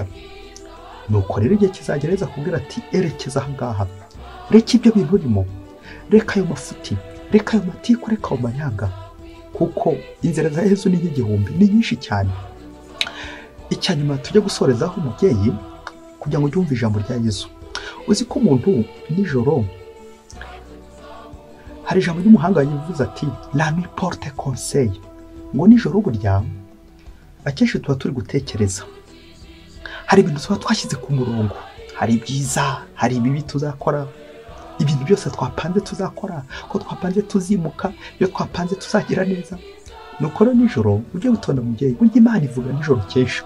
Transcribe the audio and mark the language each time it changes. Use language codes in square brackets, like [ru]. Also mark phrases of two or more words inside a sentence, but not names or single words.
[rw] Nuko rero igihe kizagereza kubwira ati erekeza aha ngaha, reka ibyo bintu urimo, reka ayo mafuti, reka ayo matiku, reka ayo manyanga, kuko inzira za Yezu ni nk'igihumbi, ni nyinshi cyane. Icyanyuma tujye gusorezaho umubyeyi, kugira ngo ujye wumva ijambo rya Yezu. Uzi ko umuntu nijoro, hari ijambo ry'umuhanga yivuze ati [fr] la nuit porte conseil, [rw] ngo nijoro burya akenshi tuba turi gutekereza, hari ibintu tuba twashyize ku murongo, hari ibyiza, hari ibibi tuzakora, ibintu byose twapanze tuzakora, ko twapanze tuzimuka, iyo twapanze tuzagira neza. Nuko rero nijoro ujye witonda mubyeyi, burya Imana ivuga nijoro kenshi.